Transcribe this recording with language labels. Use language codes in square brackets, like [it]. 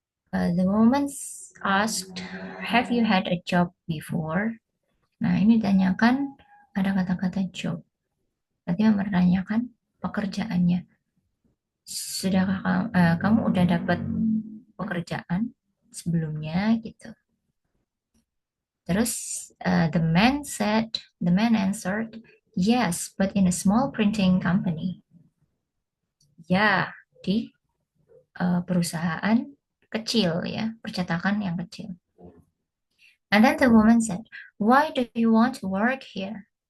[en] The woman asked, "Have you had a job before?" [id] Nah, ini ditanyakan ada kata-kata job. Berarti mempertanyakan pekerjaannya. Sudahkah kamu udah dapat pekerjaan sebelumnya gitu? Terus [en] the man answered, "Yes, but in a small printing company." [id] Ya, di perusahaan kecil ya, percetakan yang kecil. [en] And then the woman said, "Why do you want to work here?"